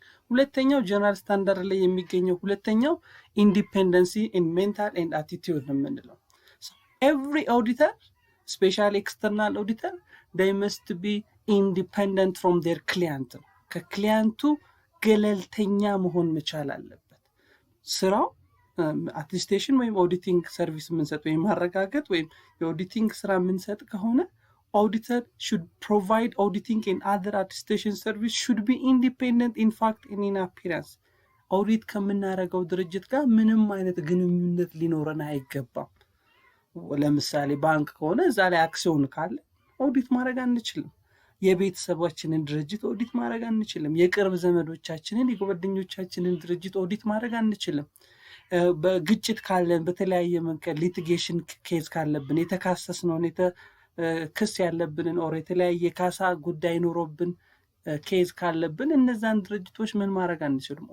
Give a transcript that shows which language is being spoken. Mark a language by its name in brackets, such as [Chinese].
[Amharic] ሁለተኛው ጀነራል ስታንዳርድ ላይ የሚገኘው ሁለተኛው ኢንዲፔንደንሲ ኢን ሜንታል ኤንድ አቲቲዩድ ነው የምንለው። ኤቭሪ ኦዲተር ስፔሻሊ ኤክስተርናል ኦዲተር [English] they must be independent from their client። [Amharic] ከክሊያንቱ ገለልተኛ መሆን መቻል አለበት። ስራው አቴስቴሽን ወይም ኦዲቲንግ ሰርቪስ የምንሰጥ ወይም ማረጋገጥ ወይም የኦዲቲንግ ስራ የምንሰጥ ከሆነ [English] auditor should provide auditing and other attestation service should be independent in fact and in appearance. [Amharic] ኦዲት ከምናረገው ድርጅት ጋር ምንም አይነት ግንኙነት ሊኖረን አይገባም። ለምሳሌ ባንክ ከሆነ እዛ ላይ አክሲዮን ካለ ኦዲት ማድረግ አንችልም። የቤተሰባችንን ድርጅት ኦዲት ማድረግ አንችልም። የቅርብ ዘመዶቻችንን የጓደኞቻችንን ድርጅት ኦዲት ማድረግ አንችልም። በግጭት ካለን በተለያየ መንገድ ሊቲጌሽን ኬዝ ካለብን የተካሰስነውን ክስ ያለብንን ኦር የተለያየ ካሳ ጉዳይ ኖሮብን ኬዝ ካለብን እነዛን ድርጅቶች ምን ማድረግ አንችልም?